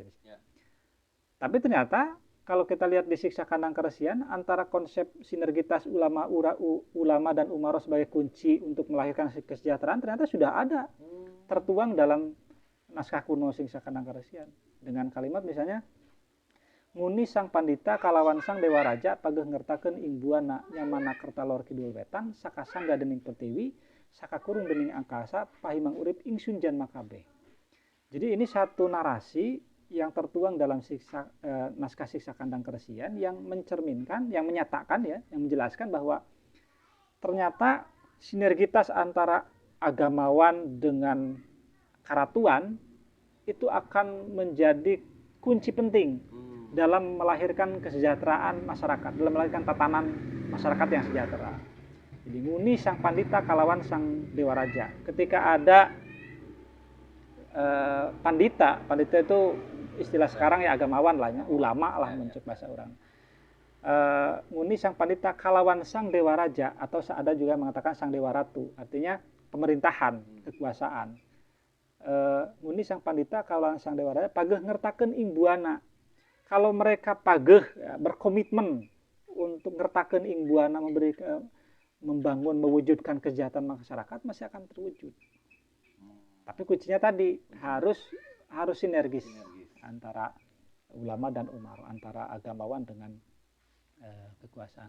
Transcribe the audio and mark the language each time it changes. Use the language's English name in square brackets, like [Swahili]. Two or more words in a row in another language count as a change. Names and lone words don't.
[Indonesian] Ya. Tapi ternyata kalau kita lihat di Siksa Kandang Karesian, antara konsep sinergitas ulama dan umaro sebagai kunci untuk melahirkan kesejahteraan ternyata sudah ada tertuang dalam naskah kuno Siksa Kandang Karesian dengan kalimat misalnya, [Old Sundanese] nguni sang pandita kalawan sang dewa raja pageh ngertakeun ing buana nyamana kerta lor kidul wetan sakasangga dening pertiwi sakakurung dening angkasa pahimang urip ing sunjan makabe. [Indonesian] Jadi ini satu narasi yang tertuang dalam naskah Siksa Kandang Karesian yang mencerminkan, yang menyatakan ya, yang menjelaskan bahwa ternyata sinergitas antara agamawan dengan karatuan itu akan menjadi kunci penting dalam melahirkan kesejahteraan masyarakat, dalam melahirkan tatanan masyarakat yang sejahtera. [Old Sundanese] Jadi nguni sang pandita kalawan sang dewa raja. [Indonesian] Ketika ada pandita itu istilah sekarang ya agamawan lah ya, ulama lah mencuk bahasa orang. [Old Sundanese] Nguni sang pandita kalawan sang dewa raja, [Indonesian] atau ada juga mengatakan [Old Sundanese] sang dewa ratu, [Indonesian] artinya pemerintahan, kekuasaan. [Old Sundanese] Nguni sang pandita kalawan sang dewa raja pageh ngertakeun ing buana. [Indonesian] Kalau mereka pageh ya, berkomitmen untuk [Old Sundanese] ngertakeun ing buana, [Indonesian] membangun, mewujudkan kesejahteraan masyarakat, masih akan terwujud. Tapi kuncinya tadi harus sinergis antara ulama dan umaro, antara agamawan dengan kekuasaan.